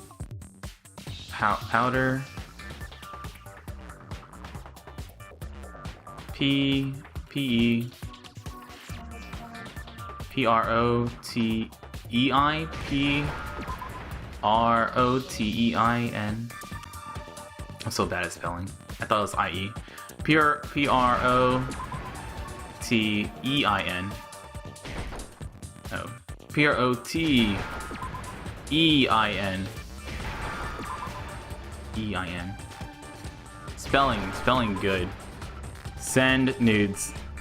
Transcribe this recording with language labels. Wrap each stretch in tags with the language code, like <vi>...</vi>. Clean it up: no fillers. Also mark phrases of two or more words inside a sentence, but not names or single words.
<en>Powder. P P E P R O T E I P R O T E I N. I'm so bad at spelling. I thought it was I E. P R O T E I N. No. P R O T E I N. E I N. Spelling good. Send nudes.</en>